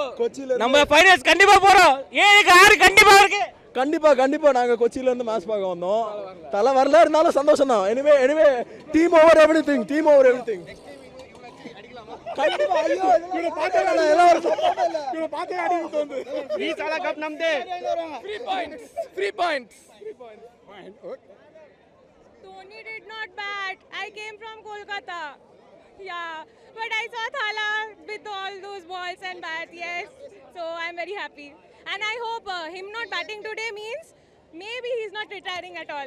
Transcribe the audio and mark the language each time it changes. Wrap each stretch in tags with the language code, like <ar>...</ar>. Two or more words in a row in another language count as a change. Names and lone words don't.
<ta>நம்ம ஃபைனல்ஸ் கண்டிப்பாக போகிறோம். 7-6 கண்டிப்பாக இருக்கு. கண்டிப்பாக நாங்கள் கொச்சியிலேருந்து மேட்ச் பார்க்க வந்தோம். தலை வரல இருந்தாலும் சந்தோஷம் தான்.</ta> <en>anyway team over everything.</en> <ta>கண்டிப்பா. ஐயோ இவனை பார்த்தா எல்லாரும் இவனை பார்த்தே அடிக்க தோணுது.</ta> <kn>ಈ ಸಲ ಕಪ್ ನಮ್ದೇ.</kn> <en>3 points. Dhoni did not bat. I came from Kolkata. Yeah, but I saw Thala with all those balls and bats. Yes, so I'm very happy. And I hope him not batting today means maybe he's not retiring at all.</en>